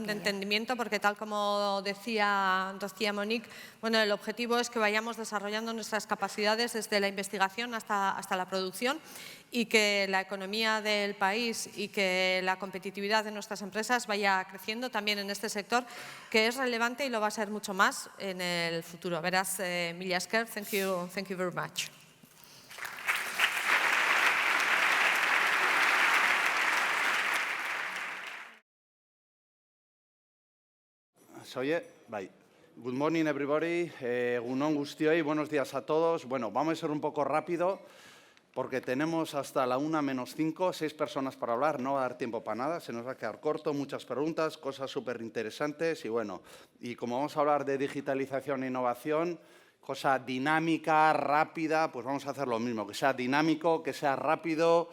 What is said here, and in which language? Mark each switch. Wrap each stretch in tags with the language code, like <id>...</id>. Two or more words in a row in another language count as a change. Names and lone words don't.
<es>de entendimiento, porque tal como decía Monique, bueno, el objetivo es que vayamos desarrollando nuestras capacidades desde la investigación hasta la producción y que la economía del país y que la competitividad de nuestras empresas vaya creciendo también en este sector, que es relevante y lo va a ser mucho más en el futuro.</es> <eu>Beraz, mila esker,</eu> <en>thank you very much. Good morning, everybody.</en> <eu>Egun on guztioi,</eu> <es>buenos días a todos. Bueno, vamos a ser un poco rápido porque tenemos hasta la 1:05, 6 personas para hablar, no va a dar tiempo para nada, se nos va a quedar corto, muchas preguntas, cosas súper interesantes y bueno, y como vamos a hablar de digitalización e innovación, cosa dinámica, rápida, pues vamos a hacer lo mismo, que sea dinámico, que sea rápido.</es>